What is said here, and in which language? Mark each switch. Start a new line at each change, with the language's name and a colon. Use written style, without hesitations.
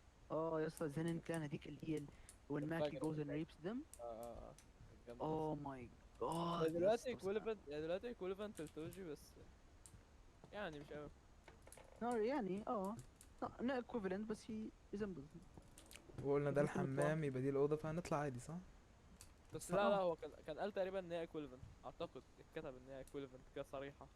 Arabic: اه يا اسطى زينين كلان هذيك اللي هي
English: when Mackie goes and rapes them. Oh my god.
Arabic: دلوقتي equivalent للتوجي بس يعني مش قوي.
English: No
Arabic: يعني
English: not equivalent
Arabic: بس
English: he resembles.
Arabic: وقلنا ده دي كل الحمام يبقى دي الأوضة فهنطلع عادي صح؟ بس لا هو كان قال تقريبا ان هي equivalent. اعتقد اتكتب ان هي equivalent كده صريحة.